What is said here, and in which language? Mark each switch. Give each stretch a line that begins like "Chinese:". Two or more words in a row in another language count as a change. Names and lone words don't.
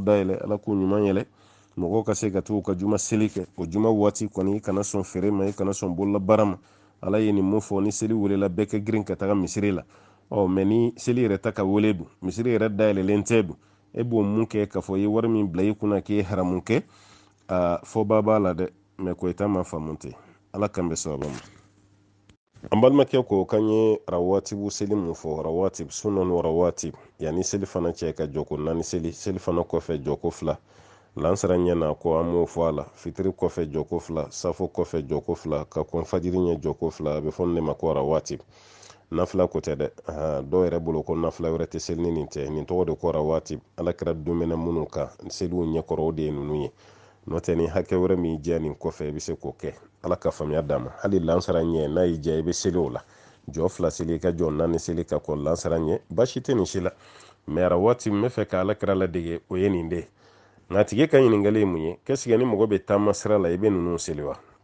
Bambara: dayɛlɛ ala k'u ɲuman yɛlɛ mɔgɔw ka se ka t'u ka juma seli kɛ o juma waati kɔni i kana sɔn feere ma i kana sɔn bolola baara ma ala ye nin mun fɔ ni seli welela bɛɛ ka girin ka taga misiri la mɛ ni seli yɛrɛ ta ka wele dun misiri yɛrɛ dayɛlɛlen tɛ dun e b'o mun kɛ k'a fɔ i ye wari min bila i kunna k'i ye haramu kɛ fɔba b'a la dɛ mɛ ko i ta ma faamu ten ala kan bɛ sababa ma an balimakɛ ko kan ye rawatibu seli mun fɔ
Arabic: رواتب سنن رواتب
Bambara: yanni seli fana cɛ ka jɔ ko naani seli fana kɔfɛ jɔ ko 2 lansara ɲɛna ko an m'o fɔ a la fitiri kɔfɛ jɔko 2 safo kɔfɛ jɔko 2 ka kɔn fajiri ɲɛ jɔko 2 a bɛ fɔ ne ma ko rawatib nafila ko tɛ dɛ dɔw yɛrɛ bolo ko nafila wɛrɛ tɛ seli ni nin tɛ nin tɔgɔ de ko rawatib ala kɛra dumɛnɛ minnu kan seliw ɲɛkɔrɔ o de ye ninnu ye n'o tɛ ni hakɛ wɛrɛ min jɛ nin kɔfɛ i bɛ se k'o kɛ ala ka faamuya d'a ma hali lansara ɲɛ n'a y'i diya i bɛ seli o la jɔ 2 seli ka jɔ 4 seli ka kɔn lansara ɲɛ baasi tɛ nin si la mɛ rawatib n bɛ fɛ ka ala kɛra ladege o ye nin de nka tigi ka ɲininkali ye mun ye kɛsige ni mɔgɔ bɛ taama sira la i bɛ ninnu seli wa